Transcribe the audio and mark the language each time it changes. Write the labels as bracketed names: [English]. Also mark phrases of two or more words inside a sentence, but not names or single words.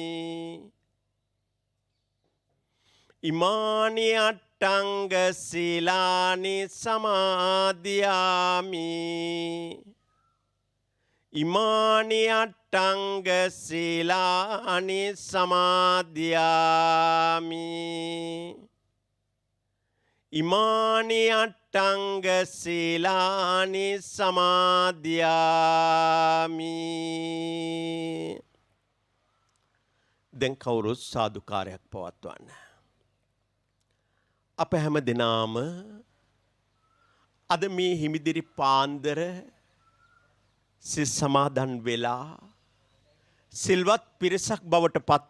[Pali] ඉමානි අට්ඨංග සීලානි සමාදියාමි ඉමානි අට්ඨංග සීලානි සමාදියාමි ඉමානි අට්ඨංග සීලානි සමාදියාමි [Sinhala] දැන් කවුරුත් සාදුකාරයක් පවත්වන්න අප හැම දිනාම අද මේ හිමිදිරි පාන්දර සිල් සමාදන් වෙලා සිල්වත් පිරිසක් බවට පත්